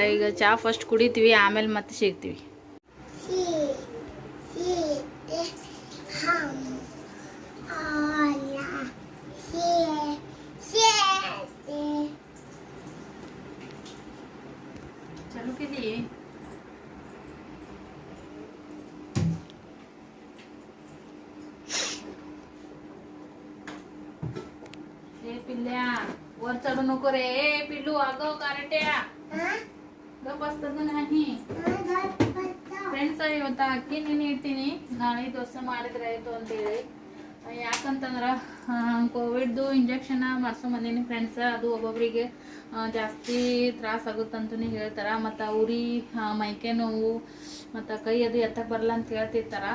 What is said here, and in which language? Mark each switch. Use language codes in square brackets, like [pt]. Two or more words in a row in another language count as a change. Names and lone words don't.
[kn] ಈಗ ಚಹಾ ಫಸ್ಟ್ ಕುಡಿತೀವಿ, ಆಮೇಲೆ ಮತ್ತೆ ಸಿಗ್ತೀವಿ. [mr] ಚಲುಕಿದಿ पिल्ल्या वर चढू नको रे पिल्लू. अगं कारट्या गप असतात नाही ಫ್ರೆಂಡ್ಸ್. [kn] ಇವತ್ತು ಅಕ್ಕಿ ನೆನೆ ಇಡ್ತೀನಿ, ನಾಳೆ ದೋಸೆ ಮಾಡಿದ್ರೆ ಆಯಿತು ಅಂತೇಳಿ. ಯಾಕಂತಂದ್ರೆ ಕೋವಿಡ್ದು ಇಂಜೆಕ್ಷನ್ ಮಾಡ್ಸೋ ಬಂದೀನಿ ಫ್ರೆಂಡ್ಸ್. ಅದು ಒಬ್ಬೊಬ್ಬರಿಗೆ ಜಾಸ್ತಿ ತ್ರಾಸ ಆಗುತ್ತಂತೂ ಹೇಳ್ತಾರೆ. ಮತ್ತು ಉರಿ, ಮೈಕೆ ನೋವು, ಮತ್ತು ಕೈ ಅದು ಎತ್ತಕ್ಕೆ ಬರಲ್ಲ ಅಂತ ಹೇಳ್ತಿರ್ತಾರೆ.